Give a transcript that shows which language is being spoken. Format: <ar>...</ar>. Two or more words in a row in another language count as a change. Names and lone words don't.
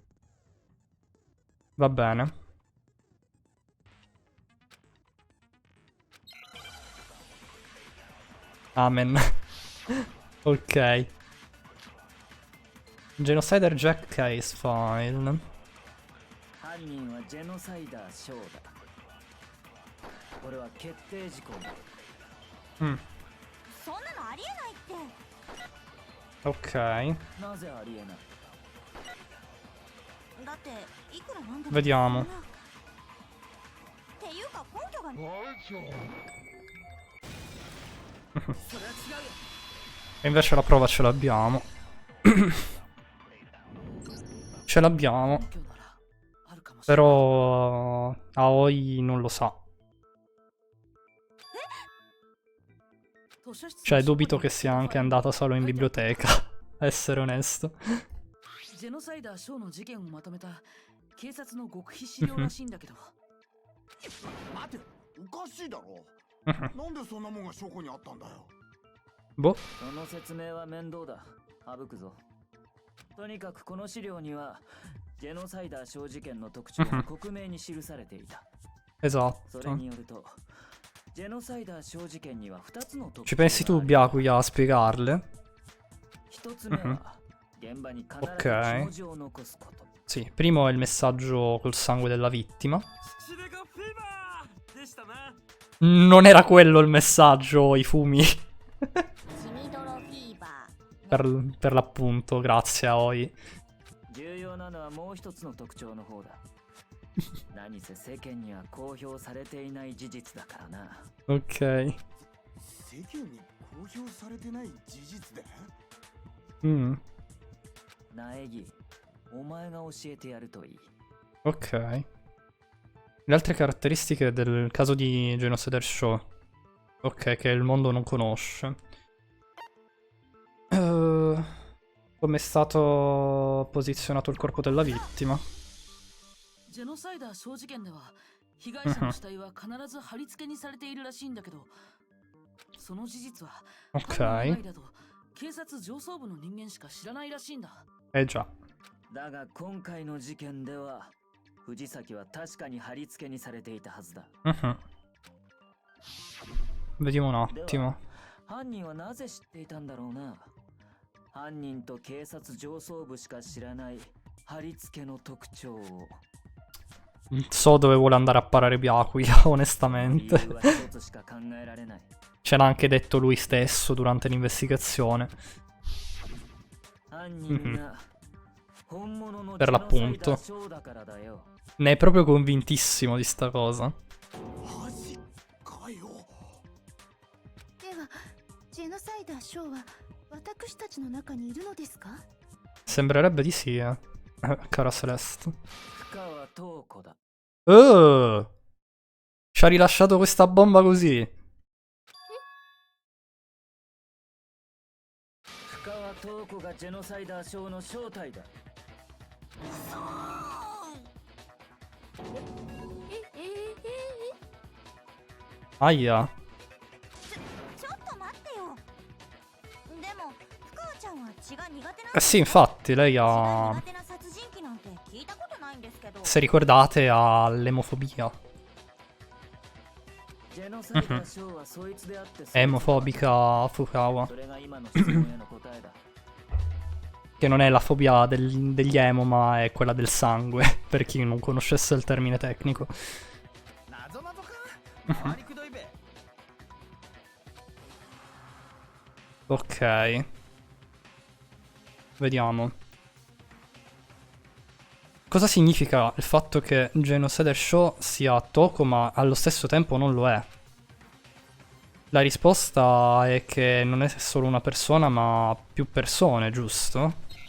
<it>Va bene. Amen. Ok.</it> <en>Genocider Jack Case File.</en> <ja>犯人はジェノサイダーショーだ。これは決定事項だ。そんなのありえないって。</ja> <it>Ok.</it> <ja>なぜありえない。だっていくらなんでも。</ja> <it>Vediamo.</it> <ja>っていうか根拠が。</ja> <it>E invece la prova ce l'abbiamo. Ce l'abbiamo.</it> <ja>根拠ならあるかもしれない。</ja> <it>Però Aoi non lo sa. Cioè, dubito che sia anche andata solo in biblioteca. A essere onesto.</it> <ja>ジェノサイダーショーの事件をまとめた警察の極秘資料らしいんだけど。待て、おかしいだろ。なんでそんなもんが証拠にあったんだよ。</ja> <it>Boh.</it> <ja>その説明は面倒だ。省くぞ。とにかくこの資料にはジェノサイダー小事件の特徴が克明に記されていた。それ</ja> <it>Esatto.</it> <ja>によると、ジェノサイダー小事件には2つの特</ja> <it>Ci</it> <ja>徴があ</ja> <it>pensi</it> <ja>る。</ja> <it>tu, Byakuya, a spiegarle?</it> <ja>1 つ目は現場に必ず</ja> <it>Ok.</it> <ja>気文字を残すこと。</ja> <it>Sì, primo è il messaggio col sangue della vittima. Non era quello il messaggio, i fumi.</it> <ja>血みどろフィーバー。</ja> <it>per l'appunto, grazie a Oi.</it> <ja>重要なのはもう一つの特徴の方だ。何せ世間には公表されていない事実だからな。</ja> <it>Ok.</it> <ja>世間に公表されてない事実で。苗木、お前が教えてやるといい。</ja> <it>Ok. Le altre caratteristiche del caso di Genocider Show. Ok, che il mondo non conosce. Come è stato posizionato il corpo della vittima?</it> <ja>ジェノサイダー小事件では被害者の死体は必ず貼り付けにされているらしいんだけど、その事実は</ja> <it>Ok.</it> <ja>犯人以外だと警察上層部の人間しか知らないらしいんだ。</ja> <it>Eh già.</it> <ja>だが今回の事件では藤崎は確かに貼り付けにされていたはずだ。</ja> <it>Mhm. Vediamo un</it> <ja>で</ja> <it>attimo.</it> <ja>は犯人はなぜ知っていたんだろうな。犯人と警察上層部しか知らない貼り付けの特徴を。</ja> <it>So dove vuole andare a parare Byakuya,</it> <ja>理</ja> <it>onestamente.</it> <ja>由は一つしか考えられない。</ja> <it>Ce l'ha anche detto lui stesso durante l'investigazione.</it> <ja>犯人が本物の</ja> <it>Per</it> <ja>ジェノサイダ</ja> <it>l'appunto.</it> <ja>ーショーだからだよ。</ja> <it>Ne è proprio convintissimo di sta cosa.</it> <ja>マジかよ。ではジェノサイダーショーは私たちの中にいるのですか？</ja> <it>Sembrerebbe di sì, cara Celeste.</it> <ja>深川東子だ。 Oh!</ja> <it>Ci ha rilasciato questa bomba così.</it> <ja>深川東子がジェノサイダーショーの正体だ。</ja> <it>Aia.</it> <ja>ちょっと待ってよ。でも深川ちゃんは血が苦手な</ja> <it>Eh sì, infatti, lei</it> <ja>血が</ja> <it>ha...</it> <ja>苦手な殺人鬼なんて聞いたことないんですけど。</ja> <it>Se ricordate, ha l'emofobia.</it> <ja>ジェノサイダーショーはそいつであって</ja> <it>È emofobica Fukawa.</it> <ja>それが今の質問への答えだ。</ja> <it>Che non è la fobia degli emo, ma è quella del sangue. Per chi non conoscesse il termine tecnico.</it> <ja>なぞなぞか回りくどいべ。</ja> <it>Ok. Vediamo. Cosa significa il fatto che Genocide Show sia Toko ma allo stesso tempo non lo è? La risposta è che non è solo una persona ma più persone, giusto?</it>